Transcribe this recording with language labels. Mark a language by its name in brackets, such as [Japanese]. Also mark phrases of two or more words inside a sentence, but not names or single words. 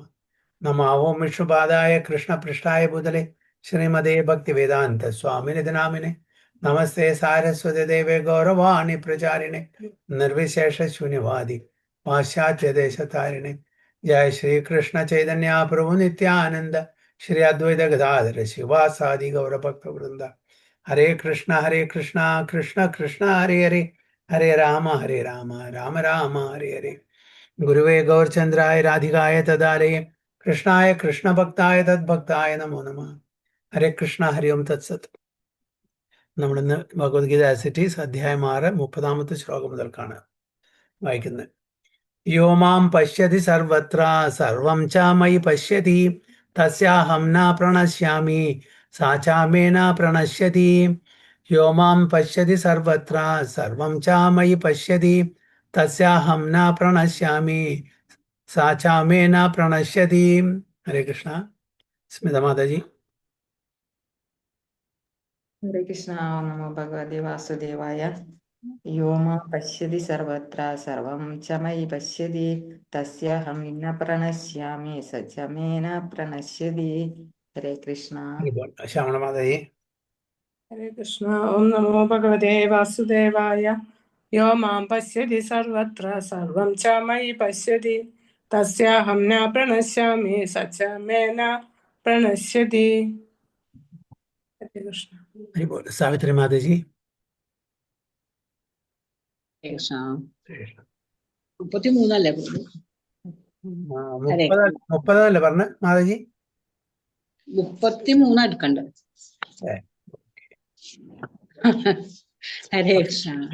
[Sanskrit] नमः ओं विष्णुपादाय कृष्णपृष्ठाय भूतले श्रीमदे भक्तिवेदान्त स्वामिनिधि नामिने नमस्ते सारस्वती देवे गौरवाणि प्रचारिणे निर्विशेष शून्यवादी पाश्चात्य देशतारिणे जय श्री कृष्ण चैतन्य प्रभु नित्यानंद श्री अद्वैत गदाधर शिवासादि गौरभक्त वृंद हरे कृष्ण कृष्ण कृष्ण हरे हरे हरे राम राम राम हरे हरे गुरुवे गौरचंद्राय राधिकाय तदालये कृष्णाय कृष्ण भक्ताय तद्भक्ताय नमो नमः। ഹരേ കൃഷ്ണ ഹരി ഓം തത്സത്. [Malayalam] നമ്മളിന്ന് ഭഗവത്ഗീത ആസിറ്റീസ് അധ്യായം 6 30-ാമത്തെ ശ്ലോകം മുതൽക്കാണ് വായിക്കുന്നത്. [Sanskrit] യോ മാം പശ്യതി സർവത്ര സർവം ച മയി പശ്യതി തസ്യാഹം ന പ്രണശ്യാമി സാ ച മേ ന പ്രണശ്യതി. യോ മാം പശ്യതി സർവത്ര സർവം ച മയി പശ്യതി തസ്യാഹം ന പ്രണശ്യാമി സാ ച മേ ന പ്രണശ്യതി. [Malayalam] ഹരേ കൃഷ്ണ. സ്മിത മാതാജി. [Sanskrit] हरे कृष्णा। ओम नमो भगवते वासुदेवाय। यो मां पश्यति सर्वत्र सर्वं च मयि पश्यति तस्याहं न प्रणश्यामि स च मे न प्रणश्यति। हरे कृष्णा। [Malayalam] ശ്യാമള മാതാജി. [Sanskrit] हरे कृष्ण। ओम नमो भगवते वासुदेवाय। यो मां पश्यति सर्वत्र सर्वं च मयि पश्यति तस्याहं न प्रणश्यामि स च मे न प्रणश्यति। हरे कृष्ण। [Malayalam] സാവിത്രി മാതാജി. കൃഷ്ണ 33 മുപ്പതല്ലേ പറഞ്ഞ മാതാജി? 33 എടുക്കണ്ട. ഹരേ കൃഷ്ണ.